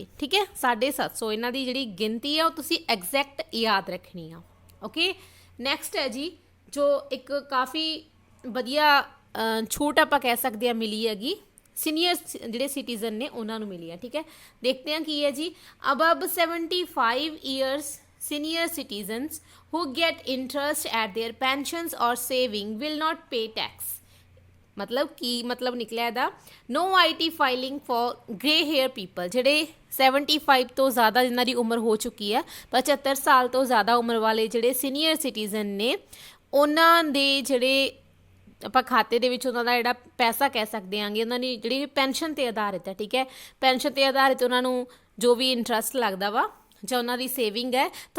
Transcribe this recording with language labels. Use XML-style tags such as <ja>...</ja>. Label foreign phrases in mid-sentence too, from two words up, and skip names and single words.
<pa>ਠੀਕ ਹੈ, 750 ਇਹਨਾਂ ਦੀ ਜਿਹੜੀ ਗਿਣਤੀ ਆ ਉਹ ਤੁਸੀਂ ਐਗਜ਼ੈਕਟ ਯਾਦ ਰੱਖਣੀ ਆ।</pa> <en>okay, next</en> <pa>ਹੈ ਜੀ ਜੋ ਇੱਕ ਕਾਫੀ ਵਧੀਆ ਛੂਟ ਆਪਾਂ ਕਹਿ ਸਕਦੇ ਹਾਂ ਮਿਲੀ ਹੈਗੀ, ਸੀਨੀਅਰ ਜਿਹੜੇ ਸਿਟੀਜ਼ਨ ਨੇ ਉਹਨਾਂ ਨੂੰ ਮਿਲੀ ਹੈ। ਠੀਕ ਹੈ, ਦੇਖਦੇ ਹਾਂ ਕੀ ਹੈ ਜੀ।</pa> <en>above 75 years senior citizens who get interest at their pensions or saving will not pay tax।</en> <hi>मतलब की मतलब</hi> <pa>निकलिया ਇਹਦਾ</pa> <en>no IT filing for grey hair people</en> <pa>ਜਿਹੜੇ 75 ਤੋਂ ਜ਼ਿਆਦਾ ਜਿਨ੍ਹਾਂ ਦੀ ਉਮਰ ਹੋ ਚੁੱਕੀ ਹੈ 75 ਸਾਲ ਤੋਂ ਜ਼ਿਆਦਾ ਉਮਰ ਵਾਲੇ ਜਿਹੜੇ</pa> <en>senior citizen</en> <pa>ਨੇ ਉਹਨਾਂ ਦੇ ਜਿਹੜੇ ਆਪਾਂ ਖਾਤੇ ਦੇ ਵਿੱਚ ਉਹਨਾਂ ਦਾ ਜਿਹੜਾ ਪੈਸਾ ਕਹਿ ਸਕਦੇ ਆਂਗੇ ਉਹਨਾਂ ਦੀ ਜਿਹੜੀ ਪੈਨਸ਼ਨ ਤੇ ਆਧਾਰਿਤ ਹੈ ਠੀਕ ਹੈ ਪੈਨਸ਼ਨ ਤੇ ਆਧਾਰਿਤ ਉਹਨਾਂ ਨੂੰ ਜੋ ਵੀ ਇੰਟਰਸਟ ਲੱਗਦਾ ਵਾ ਜਾਂ ਉਹਨਾਂ ਦੀ ਸੇਵਿੰਗ ਹੈ ਤਾਂ</pa>